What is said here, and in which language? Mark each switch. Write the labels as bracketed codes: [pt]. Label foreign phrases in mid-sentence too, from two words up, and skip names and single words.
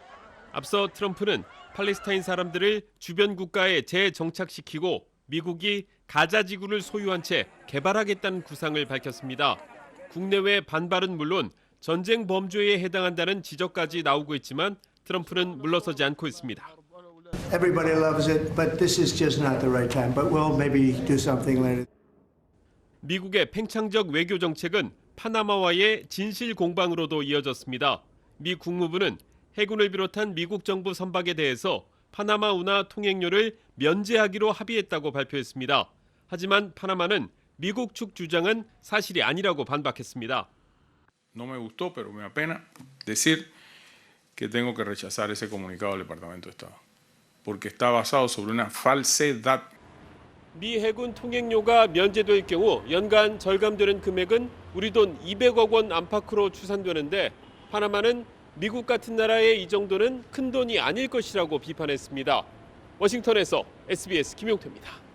[ko] 앞서 트럼프는 팔레스타인 사람들을 주변 국가에 재정착시키고 미국이 가자 지구를 소유한 채 개발하겠다는 구상을 밝혔습니다. 국내외 반발은 물론 전쟁 범죄에 해당한다는 지적까지 나오고 있지만 트럼프는 물러서지 않고 있습니다. [en] Everybody loves it, but this is just not the right time. But we'll maybe do something later. [ko] 미국의 팽창적 외교 정책은 파나마와의 진실 공방으로도 이어졌습니다. 미 국무부는 해군을 비롯한 미국 정부 선박에 대해서 파나마 운하 통행료를 면제하기로 합의했다고 발표했습니다. 하지만 파나마는 미국 측 주장은 사실이 아니라고 반박했습니다. [es] No me gustó, pero me apena decir que tengo que rechazar ese comunicado del Departamento de Estado, porque está basado sobre una falsedad. [ko] 미 해군 통행료가 면제될 경우 연간 절감되는 금액은 우리 돈 200억 원 안팎으로 추산되는데 파나마는 미국 같은 나라의 이 정도는 큰 돈이 아닐 것이라고 비판했습니다. 워싱턴에서 SBS 김용태입니다.